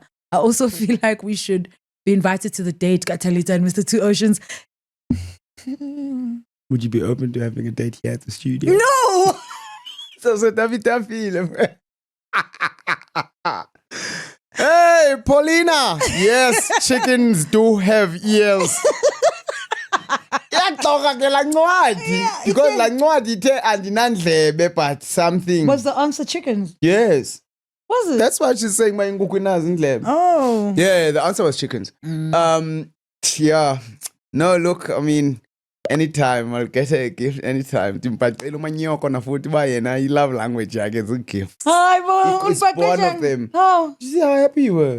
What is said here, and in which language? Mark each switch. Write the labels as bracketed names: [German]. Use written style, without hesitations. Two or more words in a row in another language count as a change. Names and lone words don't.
[English] I also feel like we should be invited to the date, Talita and Mr. Two Oceans. Would you be open to having a date here at the studio? No. So David film. Hey, Paulina. Yes, chickens do have ears. [Xhosa] Iyaxoka ke laa ncwadi. Because laa ncwadi ithe andinandlebe [English] but something. Was the answer chickens? Yes. Was it? That's what she's saying, my [Xhosa] inkukhu inazo indlebe. [English] Oh. Yeah, the answer was chickens. Yeah. No, look, I mean, anytime I'll get a gift anytime. But I love language. I get a gift. Hi, Bo. It's one of them. Oh. You see how happy you were?